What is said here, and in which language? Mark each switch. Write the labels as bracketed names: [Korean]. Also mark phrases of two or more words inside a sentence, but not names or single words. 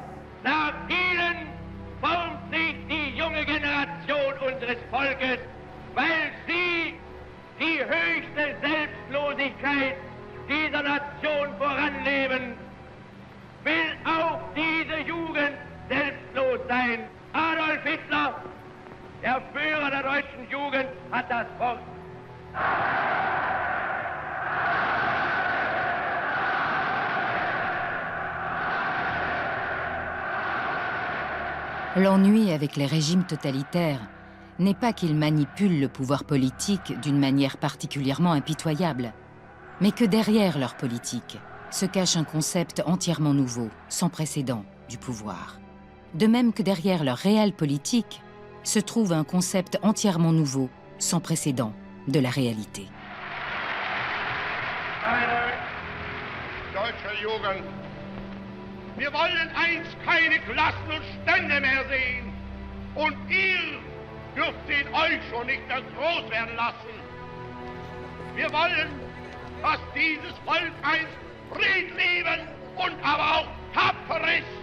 [German] nach Ihnen formt sich die junge Generation unseres Volkes, weil Sie die höchste Selbstlosigkeit dieser Nation voranleben. Will auch diese Jugend selbstlos sein. Adolf Hitler, der Führer der deutschen Jugend, hat das Wort. [French] L'ennui avec les régimes totalitaires n'est pas qu'ils manipulent le pouvoir politique d'une manière particulièrement impitoyable, mais que derrière leur politique se cache un concept entièrement nouveau, sans précédent, du pouvoir. De même que derrière leur réelle politique se trouve un concept entièrement nouveau, sans précédent, de la réalité. [German] Deutsche Jugend, wir wollen einst keine Klassen und Stände mehr sehen. Und ihr dürft sie in euch schon nicht mehr groß werden lassen. Wir wollen, dass dieses Volk einst friedliebend und aber auch tapfer ist.